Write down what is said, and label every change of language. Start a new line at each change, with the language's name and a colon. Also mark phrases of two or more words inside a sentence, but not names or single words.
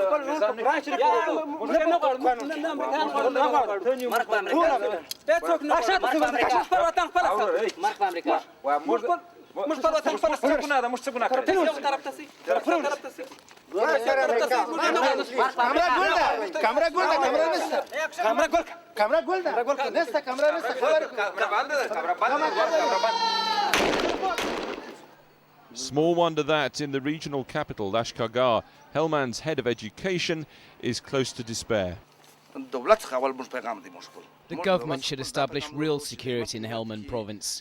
Pashto: قرآن شریف موږ نه غواړو نه امریکایان نه غواړو مرګ په امریکا ته څوک نه غواړي پر وطن خپل مرګ په امریکا موږ پر وطن خپل څه ګناه ده موږ څه ګناه کوو طرف ته سي طرف ته سي کامرا ګول نسته کامرا نسته
English: Small wonder that in the regional capital, Lashkargah, Helmand's head of education is close to despair. The government should establish real security in Helmand province.